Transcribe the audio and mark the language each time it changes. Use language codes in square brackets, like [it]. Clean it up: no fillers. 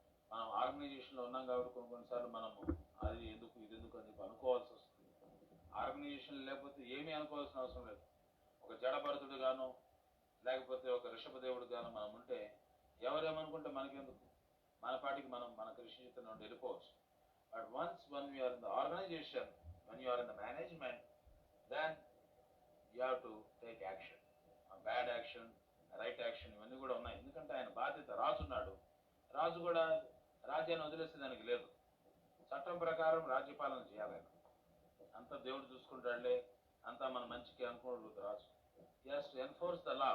[te] మనం ఆర్గనైజేషన్లో ఉన్నాం కాబట్టి కొన్నిసార్లు మనము అది ఎందుకు ఇది ఎందుకు అని చెప్పి అనుకోవాల్సి వస్తుంది. ఆర్గనైజేషన్ లేకపోతే ఏమీ అనుకోవాల్సిన అవసరం లేదు. ఒక జడభరతుడు గాను లేకపోతే ఒక ఋషభదేవుడు గాను మనం ఉంటే ఎవరేమనుకుంటే మనకెందుకు, మన పాటికి మనం మన కృషి జీవితం నుండి వెళ్ళిపోవచ్చు. [en] But once when you are in the organization, when you are in the management, then you have to take action. [te] Bad action, right action ఇవన్నీ కూడా ఉన్నాయి. ఎందుకంటే ఆయన బాధ్యత, రాజున్నాడు, రాజు కూడా రాజ్యాన్ని వదిలేసేదానికి లేదు, చట్టం ప్రకారం రాజ్యపాలన చేయాలి. అంతా దేవుడు చూసుకుంటాడులే, అంతా మన మంచికి అనుకోడు రాజు. [en] Yes to enforce the law.